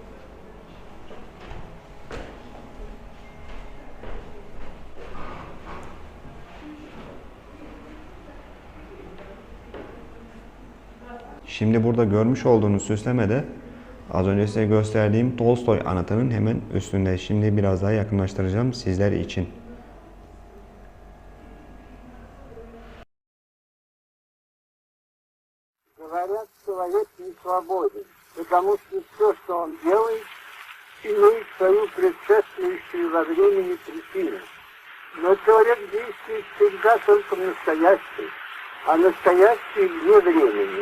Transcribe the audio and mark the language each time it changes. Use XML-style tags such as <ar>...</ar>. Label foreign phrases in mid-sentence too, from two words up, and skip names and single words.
<tr>Şimdi burada görmüş olduğunuz süsleme de az önce size gösterdiğim Tolstoy anıtının hemen üstünde. Şimdi biraz daha yakınlaştıracağım sizler için.</tr> <ru>Говорят, человек не свободен, потому что все, что он делает, имеет свою предшествующую во времени причину. Но человек действует всегда только в настоящем, а настоящее вне времени.</ru>